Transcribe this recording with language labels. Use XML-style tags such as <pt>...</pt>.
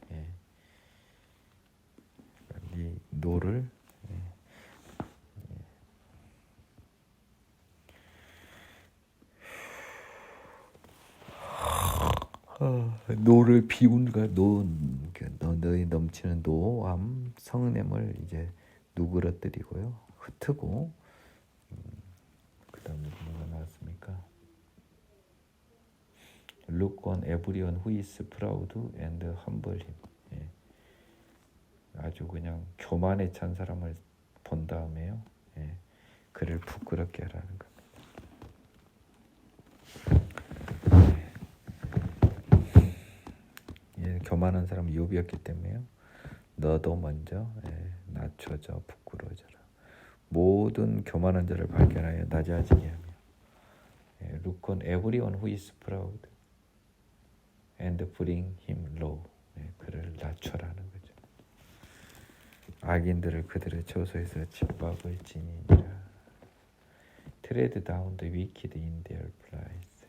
<ko>네 노를 노를 비운가. 너의 넘치는 노함 성냄을 이제 누그러뜨리고요. 흩트고. 그 다음에 뭐가 나왔습니까?</ko> <en>Look on everyone who is proud and humble him.</en> <ko>아주 그냥 교만에 찬 사람을 본 다음에요. 그를 부끄럽게 하라는 겁니다. 교만한 사람은 욥이었기 때문에요. 너도 먼저 낮춰져 부끄러워져라. 모든 교만한 자를 발견하여 낮아지게 하며.</ko> <en>Look on everyone who is proud and bring him low.</en> <ko>그를 낮춰라는 거죠. 악인들을 그들의 처소에서 짓밟을 지니라.</ko> <en>Tread down the wicked in their place.</en>